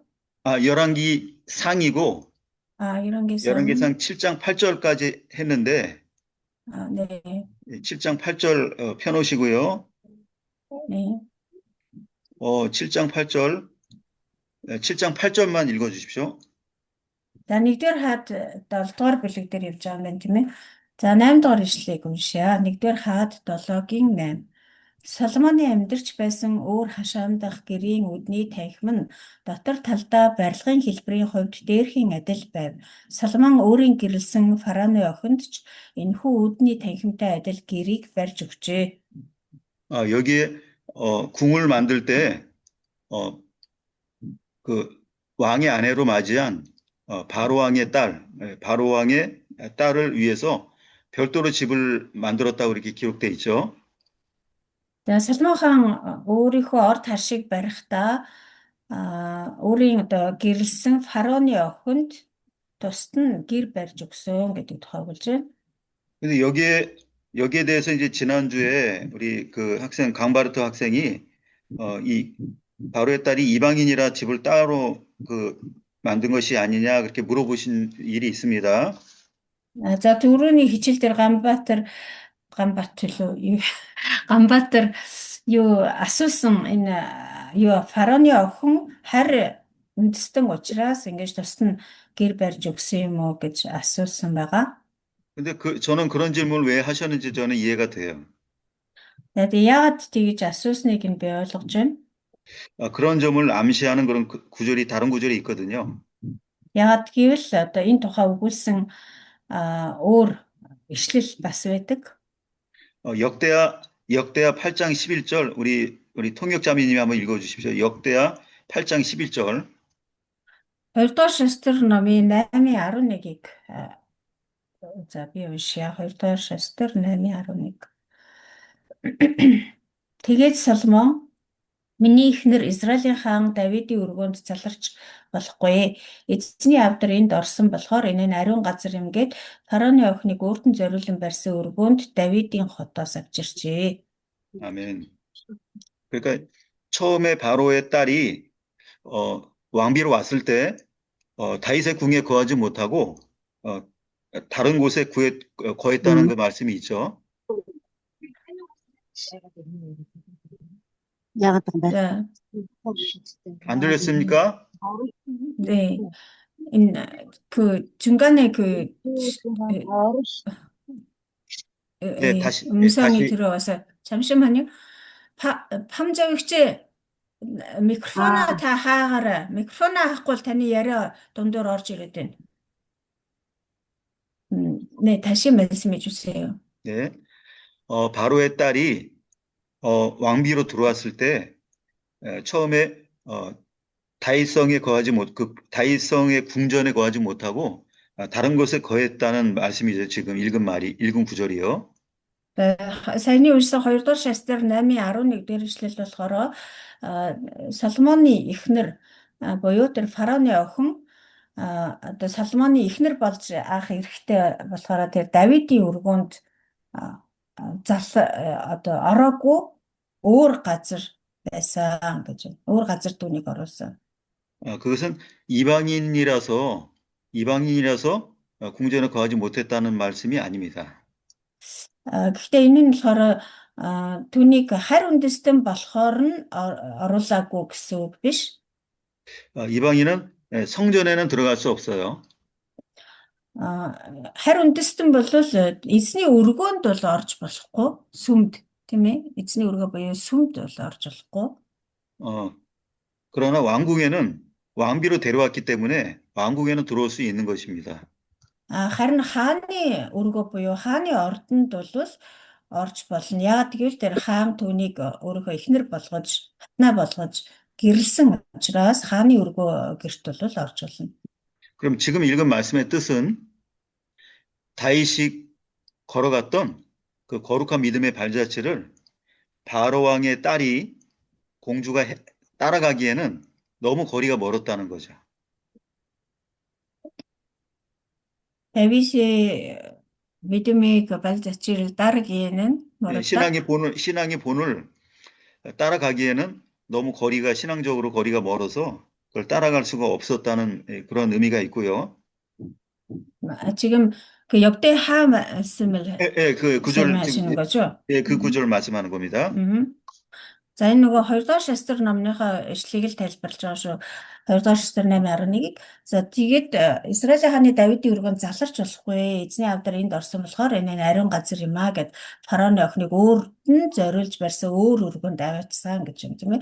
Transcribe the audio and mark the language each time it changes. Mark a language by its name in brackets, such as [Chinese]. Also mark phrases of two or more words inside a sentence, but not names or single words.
[Korean] 열왕기 상이고 열왕기상 7장 8절까지 했는데 네. 7장 8절 펴놓으시고요. 네. 7장 8절만 읽어 주십시오. [Mongolian] За 1-р хаад 7-р бүлэг дээр явж байгаа юм байна тийм ээ. За 8-р ишлэгийг уншъя. 1-р хаад 7-гийн 8. Соломоны амьдарч байсан өөр хашаандах гэрийн үдний танхим нь дотор талдаа барилгын хэлбэрийн хувьд дээрхийн адил байв. Соломон өөрийн гэрлсэн фараоны охинд ч энэхүү үдний танхимтай адил гэрийг барьж өгчээ. [Korean] 여기에 궁을 만들 때, 어, 그 왕의 아내로 맞이한 바로왕의 딸, 바로왕의 딸을 위해서 별도로 집을 만들었다고 이렇게 기록돼 있죠. [Mongolian] Тэгээ Соломон хаан өөрийнхөө орд харшийг барихдаа өөрийн одоо гэрлсэн фараоны охинд тусад нь гэр барьж өгсөн гэдэг тохиолж байна. [Korean] 근데 여기에 대해서 이제 지난주에 우리 그 학생, 강바르트 학생이, 이 바로의 딸이 이방인이라 집을 따로 그 만든 것이 아니냐 그렇게 물어보신 일이 있습니다. [Mongolian] За түрүүний хичээл дээр Ганбаатар юу Ганбаатар юу асуусан энэ юу фараоны охин харь үндэстэн учраас ингэж тусад нь гэр барьж өгсөн юм уу гэж асуусан байгаа. [Korean] 근데 저는 그런 질문을 왜 하셨는지 저는 이해가 돼요. [Mongolian] Тэгээд яагаад тэгж асуусныг нь би ойлгож байна. [Korean] 그런 점을 암시하는 그런 구절이 다른 구절이 있거든요. [Mongolian] Яагаад гэвэл одоо энэ тухай өгүүлсэн өөр ишлэл бас байдаг. [Korean] 역대하 8장 11절 우리 통역자매님이 한번 읽어 주십시오. 역대하 8장 11절. [Mongolian] 2-р шестер номын 8:11-ийг за би уншия. 2-р шестер 8:11. Тэгээд Соломон миний эхнэр Израилийн хаан Давидын өргөөнд заларч болохгүй. Эзний авдар энд орсон болохоор энэ нь ариун газар юм гээд фараоны охиныг өөртөө зориулан барьсан өргөөнд Давидын хотоос авчирчээ. [Korean] 아멘. 그러니까 처음에 바로의 딸이 왕비로 왔을 때 다윗의 궁에 거하지 못하고 다른 곳에 거했다는 그 말씀이 있죠. [Mongolian] За, [Korean] 안 들렸습니까? 네. 그 중간에 네, 다시 음성이 들어와서 잠시만요. [Mongolian] Памжавигч микрофоноо та хаагаарай. Микрофоноо хаахгүй бол таны яриа дундуур орж ирээд байна. [Korean] 네, 다시 말씀해 주세요. 네. 바로의 딸이 왕비로 들어왔을 때 처음에 다윗성의 궁전에 거하지 못하고 다른 곳에 거했다는 말씀이죠. 지금 읽은 구절이요. [Mongolian] Саяны уншсан 2-р шестер 8:11 дээр ишлэл болохоор Соломоны эхнэр буюу тэр фараоны охин одоо Соломоны эхнэр болж анх эрэхтэй болохоор тэр Давидын өргөөнд одоо ороогүй өөр газар байсан гэж байна. өөр газар түүнийг оруулсан. [Korean] 그것은 이방인이라서 궁전에 거하지 못했다는 말씀이 아닙니다. [Mongolian] Гэхдээ энэ нь болохоор түүнийг харь үндэстэн болохоор нь оруулаагүй гэсэн үг биш. [Korean] 이방인은 성전에는 들어갈 수 없어요. [Mongolian] харь үндэстэн бол эзний өргөөнд бол орж болохгүй, сүмд тийм ээ. эзний өргөө буюу сүмд бол орж болохгүй. [Korean] 그러나 왕궁에는 왕비로 데려왔기 때문에 왕궁에는 들어올 수 있는 것입니다. [Mongolian] харин хааны өргөө буюу хааны ордонд бол орж болно. Яагаад гэвэл тэр хаан түүнийг өөрийнхөө эхнэр болгож, хатнаа болгож гэрлсэн учраас хааны өргөө гэрт бол орж болно. [Korean] 그럼 지금 읽은 말씀의 뜻은 다윗이 걸어갔던 그 거룩한 믿음의 발자취를 바로 왕의 딸이 공주가 따라가기에는 너무 거리가 멀었다는 거죠. 다윗의 믿음의 그 발자취를 따르기에는 멀었다. 신앙의 본을 따라가기에는 너무 신앙적으로 거리가 멀어서 그걸 따라갈 수가 없었다는 그런 의미가 있고요. 지금 그 역대하 말씀을 그 구절 말씀하시는 거죠? 그 구절 말씀하는 겁니다. [Mongolian] За энэ нөгөө 2-р шестер номныхоо ишлэгийг л тайлбарлаж байгаа шүү. 2-р шестер 8:11-ийг. За тэгээд Израилийн хааны Давидын өргөнд заларч болохгүй. Эзний авдар энд орсон болохоор энэ ариун газар юм аа гэд фараоны охиныг өөрт нь зориулж барьсан өөр өргөнд аваачсан гэж юм тийм ээ.